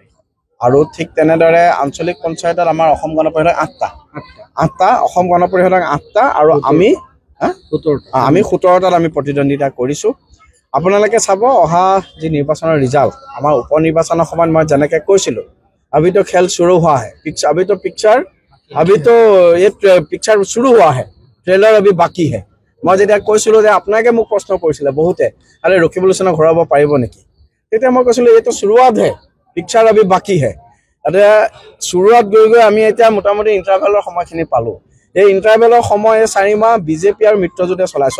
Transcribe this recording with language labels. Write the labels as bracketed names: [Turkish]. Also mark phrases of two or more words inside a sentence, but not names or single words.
[Assamese] আৰু ঠিক তেনেদৰে আঞ্চলিক পঞ্চায়তত আমাৰ অসম গণ পৰিষদৰ 8টা অসম গণ পৰিষদৰ 8টা আৰু আমি 17টাত আমি প্ৰতিদ্বন্দ্বিতা কৰিছোঁ। আপোনালোকে চাব অহা যি নিৰ্বাচনৰ ৰিজাল্ট, আমাৰ উপ নিৰ্বাচনৰ সময়ত মই যেনেকৈ কৈছিলোঁ [Hindi] अभी तो खेल शुरू हुआ है, अभी तो ये पिक्चर शुरू हुआ है, ट्रेलर अभी बाकी है। [Assamese] मैं যেতিয়া কৈছিলোঁ যে আপোনাকে মোক প্ৰশ্ন কৰিছিলে বহুতে আৰে ৰকিবুল হুছেইনক ঘূৰাব পাৰিব নেকি, তেতিয়া মই কৈছিলোঁ এইটো শুৰুৱাত হে, [Hindi] पिक्चर अभी बाकी है। [Assamese] এতিয়া শুৰুৱাত গৈ আমি এতিয়া মোটামুটি ইণ্টাৰভেলৰ সময়খিনি পালোঁ। এই ইণ্টাৰভেলৰ সময় 4 মাহ বিজেপি আৰু মিত্ৰজোঁটে চলাইছোঁ।